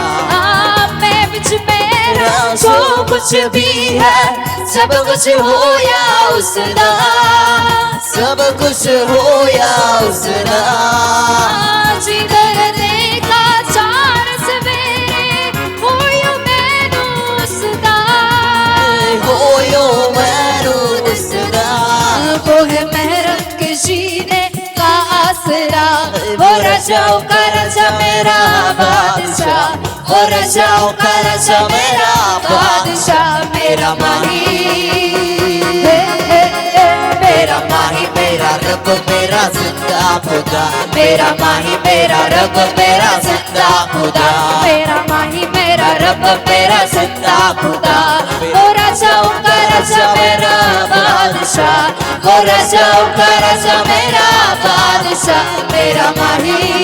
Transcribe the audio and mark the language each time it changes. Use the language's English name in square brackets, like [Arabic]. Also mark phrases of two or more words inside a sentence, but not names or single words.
[Hindi] मैं बिच मेरा जो कुछ भी है सब कुछ [Punjabi] ਹੋਇਆ ਉਸਦਾ, ਸਭ ਕੁਝ ਹੋ ਯਾ ਉਸਦਾ, ਜਿੱਧਰ ਦੇਖਾਂ ਚਾਰ ਸਵੇਰੇ ਹੋਇਓ ਮੈਨੂੰ ਉਸਦਾ, ਹੋਇਓ ਮੈਨੂੰ ਉਸਦਾ, [Hindi] वो है महरम के जीने का आसरा, वो राजाओं का राजा मेरा बादशाह, वो राजाओं का राजा मेरा बादशाह, मेरा माही मेरा माही मेरा रब मेरा जिंदा खुदा, मेरा माही मेरा रब मेरा जिंदा खुदा, मेरा माही मेरा रब मेरा जिंदा खुदा, वो राजाओं का राजा मेरा बादशाह, वो राजाओं का राजा मेरा बादशाह, मेरा माही